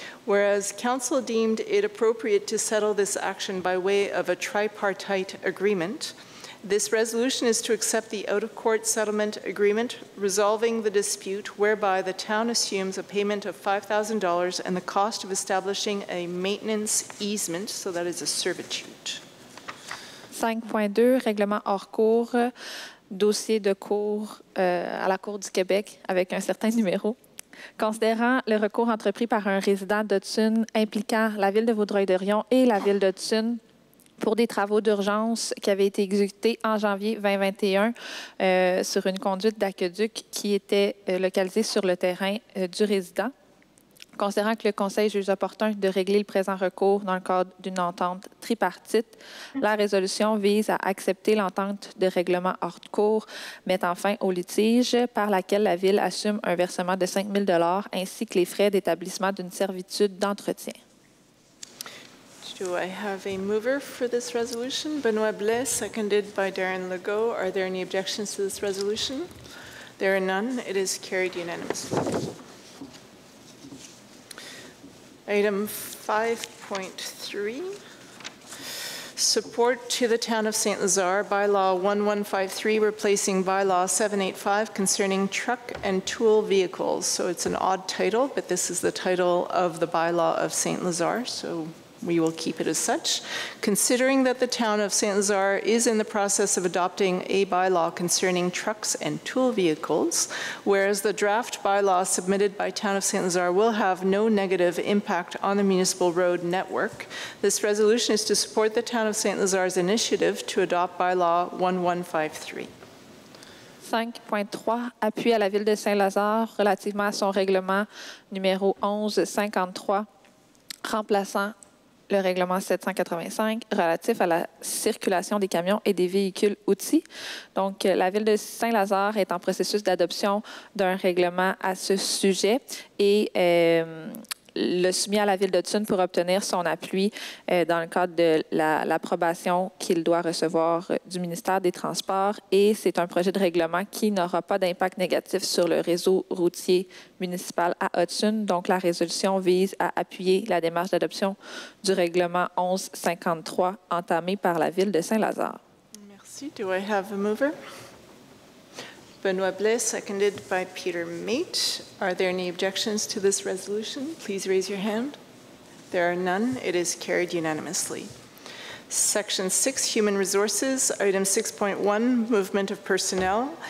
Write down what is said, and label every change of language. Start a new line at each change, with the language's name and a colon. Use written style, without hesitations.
English: whereas council deemed it appropriate to settle this action by way of a tripartite agreement, this resolution is to accept the out-of-court settlement agreement resolving the dispute whereby the town assumes a payment of $5,000 and the cost of establishing a maintenance easement, so that is a servitude.
French: 5.2, règlement hors cours, dossier de cour à la Cour du Québec avec un certain numéro. Considérant le recours entrepris par un résident d'Hudson impliquant la Ville de Vaudreuil-Dorion et la Ville d'Hudson pour des travaux d'urgence qui avaient été exécutés en janvier 2021 sur une conduite d'aqueduc qui était localisée sur le terrain du résident. Considérant que le Conseil juge opportun de régler le présent recours dans le cadre d'une entente tripartite, la résolution vise à accepter l'entente de règlement hors cours mettant fin au litige par laquelle la Ville assume un versement de 5 000 $ ainsi que les frais d'établissement d'une servitude d'entretien.
English: Do I have a mover for this resolution? Benoit Blais, seconded by Darren Legault. Are there any objections to this resolution? There are none. It is carried unanimously. Item 5.3, support to the Town of St. Lazare, Bylaw 1153, replacing Bylaw 785 concerning truck and tool vehicles. So it's an odd title, but this is the title of the Bylaw of St. Lazare, so we will keep it as such. Considering that the town of St. Lazare is in the process of adopting a bylaw concerning trucks and tool vehicles, whereas the draft bylaw submitted by town of St. Lazare will have no negative impact on the municipal road network, this resolution is to support the town of St. Lazare's initiative to adopt bylaw 1153.
French: 5.3, appui à la Ville de Saint-Lazare relativement à son règlement numéro 1153, remplaçant le règlement 785 relatif à la circulation des camions et des véhicules outils. Donc, la Ville de Saint-Lazare est en processus d'adoption d'un règlement à ce sujet et le soumis à la Ville d'Hudson pour obtenir son appui dans le cadre de l'approbation qu'il doit recevoir du ministère des Transports. Et c'est un projet de règlement qui n'aura pas d'impact négatif sur le réseau routier municipal à Hudson. Donc, la résolution vise à appuyer la démarche d'adoption du règlement 1153 entamé par la Ville de Saint-Lazare. Merci.
English: Do I have a mover? Benoit Blais, seconded by Peter Mate. Are there any objections to this resolution? Please raise your hand. There are none. It is carried unanimously. Section 6, Human Resources, Item 6.1, Movement of Personnel.